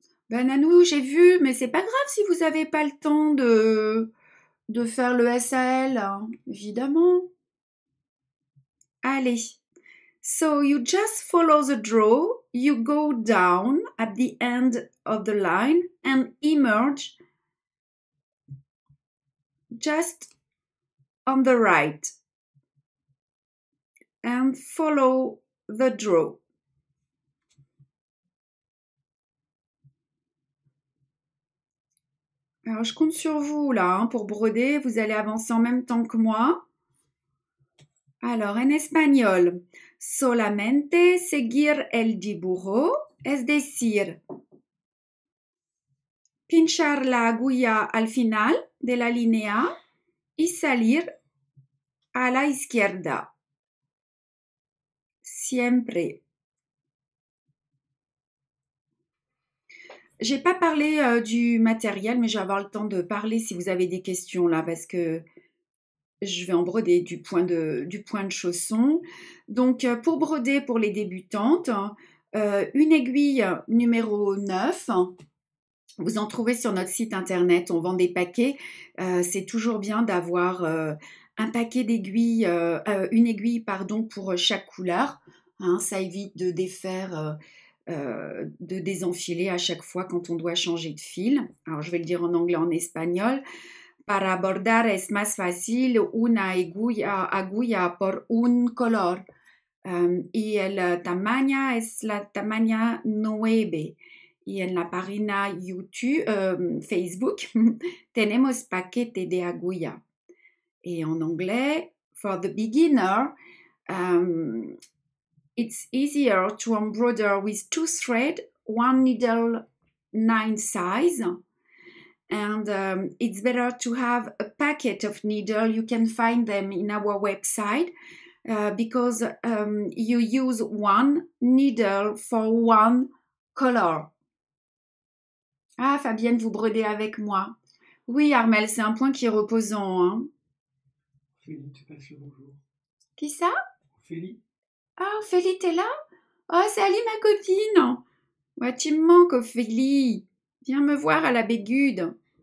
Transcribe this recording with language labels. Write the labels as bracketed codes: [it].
[fr] Ben Nanou, j'ai vu, mais c'est pas grave si vous n'avez pas le temps de faire le SAL, hein, évidemment. Allez. [en] So you just follow the draw, you go down at the end of the line and emerge just on the right and follow the draw. [fr] Alors, je compte sur vous là hein, pour broder. Vous allez avancer en même temps que moi. Alors, en espagnol, [es] solamente seguir el dibujo, es decir, pinchar la aguja al final de la línea y salir a la izquierda. Siempre. [fr] J'ai pas parlé du matériel, mais je vais avoir le temps de parler si vous avez des questions là, parce que je vais en broder du point de chausson. Donc, pour broder pour les débutantes, une aiguille numéro 9. Vous en trouvez sur notre site internet, on vend des paquets. C'est toujours bien d'avoir un paquet d'aiguilles, une aiguille pardon, pour chaque couleur. Hein, ça évite de défaire, de désenfiler à chaque fois quand on doit changer de fil. Alors je vais le dire en anglais, en espagnol. [es] Para bordar es más fácil una aguja por un color. Y el tamaño es la tamaño 9. Y en la página YouTube, Facebook, tenemos paquete de aguja. [fr] Et en anglais, [en] for the beginner, it's easier to embroider with 2 threads, 1 needle 9 size. And it's better to have a packet of needle. You can find them in our website because you use 1 needle for 1 color. [fr] Ah, Fabienne, vous brodez avec moi. Oui, Armel, c'est un point qui est reposant. Hein. Ophélie, tu passes le bonjour. Qui ça? Ophélie. Ah, Ophélie, t'es là? Oh, salut ma copine. Ouais, tu me manques, Ophélie. Viens me voir à la Bégude.